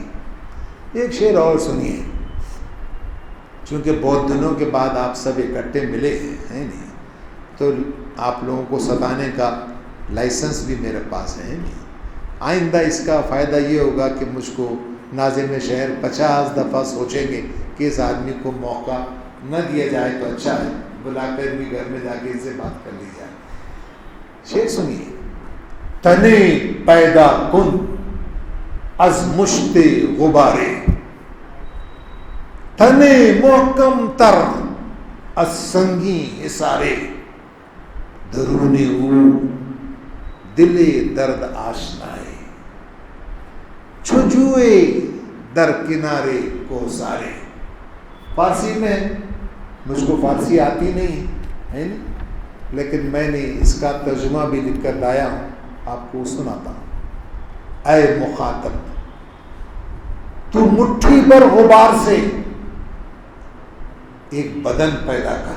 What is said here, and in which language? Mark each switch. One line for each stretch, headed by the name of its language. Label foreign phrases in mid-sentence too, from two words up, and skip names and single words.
Urdu: ایک شعر اور سنیے, چونکہ بہت دنوں کے بعد آپ سب اکٹھے ملے ہیں نہیں, تو آپ لوگوں کو ستانے کا لائسنس بھی میرے پاس ہے نہیں. آئندہ اس کا فائدہ یہ ہوگا کہ مجھ کو ناظم شہر 50 دفعہ سوچیں گے کہ اس آدمی کو موقع نہ دیا جائے تو اچھا ہے, بلا کر بھی گھر میں جا کے اس سے بات کر لی جائے. شعر سنیے.
Persian: تنے پیدا کن از مشت غبارے, تنے محکم تر از سنگی حصارے, درون او دل درد آشنائے, چھجوئے در کنارے کو سارے.
Urdu: فارسی میں مجھ کو فارسی آتی نہیں ہے نا, لیکن میں نے اس کا ترجمہ بھی لکھ کر لایا ہوں, آپ کو سناتا ہوں. اے مخاطب تو مٹھی پر غبار سے ایک بدن پیدا کر.